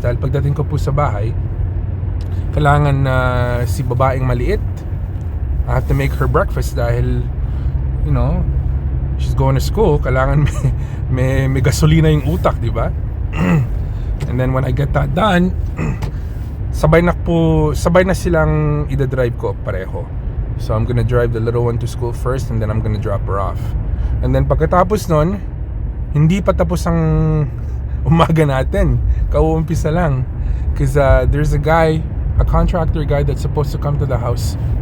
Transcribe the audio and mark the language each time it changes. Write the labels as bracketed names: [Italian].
[Filipino] Dahil pagdating ko po sa bahay, kailangan si babaeng maliit, [English] I have to make her breakfast [Filipino] dahil, [English] you know, she's going to school. [Filipino] Kailangan may gasolina yung utak, di ba? [English] And then when I get that done, [Filipino] sabay na silang ida-drive ko pareho. [English] So I'm gonna drive the little one to school first, and then I'm gonna drop her off. And then [Filipino] pagkatapos nun, hindi pa tapos ang umaga natin. Kauumpisa lang. [English] Because there's a contractor guy that's supposed to come to the house.